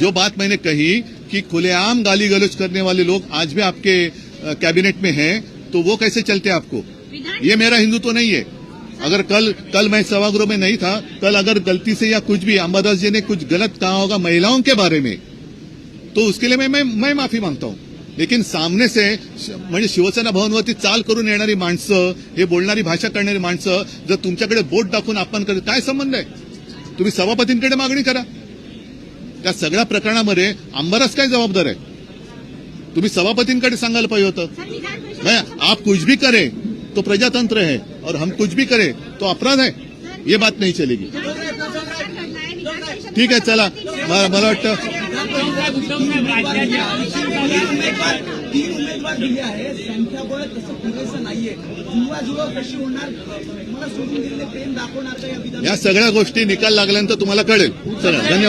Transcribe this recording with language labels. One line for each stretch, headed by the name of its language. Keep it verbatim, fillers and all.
Hindi: जो बात मैंने कही कि खुलेआम गाली गलौज करने वाले लोग आज भी आपके अ, कैबिनेट में हैं, तो वो कैसे चलते आपको? विधान ये मेरा हिंदुत्व नहीं है। अगर कल कल मैं सभागृह में नहीं था, कल अगर गलती से या कुछ भी अंबादास जी ने कुछ गलत कहा होगा महिलाओं के बारे में, तो उसके लिए मैं मैं, मैं माफी मागता हूं. लेकिन सामने से
Marathi: श- म्हणजे शिवसेना भवनवरती चाल करून येणारी माणसं, हे बोलणारी भाषा करणारी माणसं जर तुमच्याकडे बोट दाखवून आपण करत, काय संबंध आहे? तुम्ही सभापतींकडे मागणी करा. त्या सगळ्या प्रकरणामध्ये अंबादास काय जबाबदार आहे? तुम्ही सभापतींकडे सांगायला पाहिजे होतं. सर, विधान परिषद-
Hindi: मैं आप कुछ भी करें तो प्रजातंत्र है, और हम कुछ भी करें तो अपराध है, ये बात नहीं चलेगी.
Marathi: विधान परिषद का प्रकार घडला आहे. विधान परिषद- ठीक आहे, चला. म- मला वाटतं तीन उमेदवार दिले आहेत, संख्याबळ तसं पुरेसं नाहीये. जुवा जुवा कशी होणार, मला सोडून दिलेले प्रेम दाखवणार का या विधान या सगळ्या गोष्टी निकाल लागल्यानंतर तुम्हाला कळेल. चला, धन्यवाद.